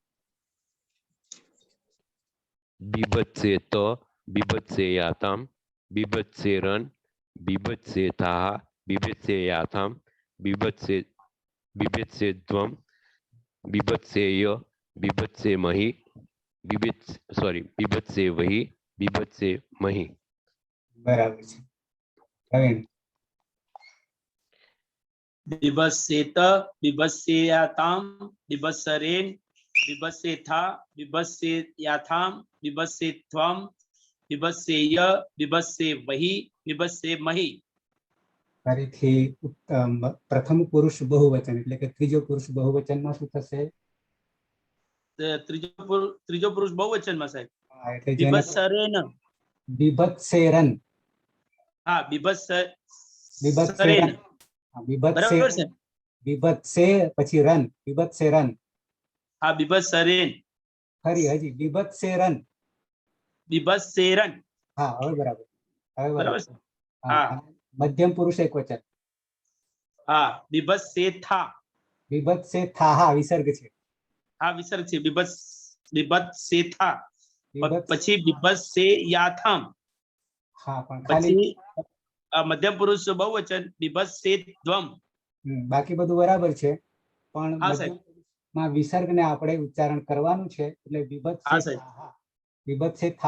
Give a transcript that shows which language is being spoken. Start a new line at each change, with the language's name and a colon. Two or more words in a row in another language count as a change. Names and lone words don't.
Sanskrit: बिभत्सेत बिभत्सेयातां बिभत्सेरन् बिभत्सेथाः बिभत्सेयाथां बिभत्सेध्वम् बिभत्सेय बिभत्सेमहि बिभत्सेवहि बिभत्सेमहि।
Gujarati: બરાબર છે. પ્રવીણ.
Sanskrit: बिभत्सेत बिभत्सेयातां बिभत्सरेन् बिभत्सेथा बिभत्सेयाथां बिभत्सेध्वम् बिभत्सेय बिभत्सेवहि बिभत्सेमहि।
Gujarati: ફરીથી પ્રથમ પુરુષ બહુવચન એટલે કે ત્રીજો પુરુષ બહુવચનમાં શું થશે? ત્રીજો પુરુષ બહુવચનમાં સાહેબ એટલે
Sanskrit: बिभत्सरेन् बिभत्सेरन्.
Gujarati: हाँ
Sanskrit: बिभत्सेरन्.
Gujarati: बिभत्सरेन् બરાબર છે
Sanskrit: बिभत्से પછી રન बिभत्सेरन्. हाँ बिभत्सरेन्
Gujarati: ફરી હજી बिभत्सेरन्.
Sanskrit: बिभत्सेरन्
Gujarati: હા હવે બરાબર. હવે બરાબર બરાબર. છે હા. हाँ મધ્યમ પુરુષ એકવચન
Sanskrit: हाँ बिभत्सेथा
Gujarati: बिभत्सेथाः વિસર્ગ છે. हाँ विसर्ग છે बिभत्सेथा
Sanskrit: बिभत्स-
Gujarati: પછી बिभत्सेयाथां હા પણ ખાલી પછી મધ્યમ પુરુષ બહુવચન बिभत्सेध्वम्। બાકી બધું બરાબર છે પણ હા મધ્યમ સાહેબ પુરુષમાં વિસર્ગને આપણે ઉચ્ચારણ કરવાનું છે એટલે હા સાહેબ